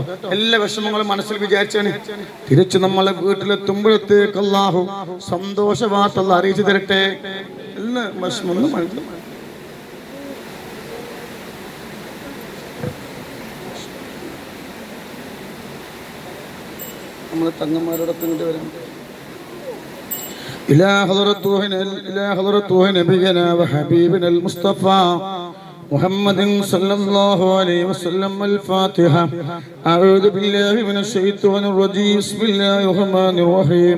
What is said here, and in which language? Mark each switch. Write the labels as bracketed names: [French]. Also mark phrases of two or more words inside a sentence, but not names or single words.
[Malayalam] എല്ലാ വിഷമങ്ങളും മനസ്സിൽ വിചാരിച്ചാണ് തിരിച്ച് നമ്മളെ വീട്ടിലെത്തുമ്പോഴത്തേക്ക് അള്ളാഹു സന്തോഷ വാർത്ത അള്ളാഹു അറിയിച്ചു തരട്ടെ. എല്ലാ വിഷമങ്ങളും നമ്മളെ തങ്ങന്മാരോടൊപ്പം ഇങ്ങോട്ട് വരാം. [Arabic] إلى حضرة نبينا وحبيبنا المصطفى محمد صلى الله عليه وسلم. الفاتحة. أعوذ بالله من الشيطان الرجيم. بسم الله الرحمن الرحيم.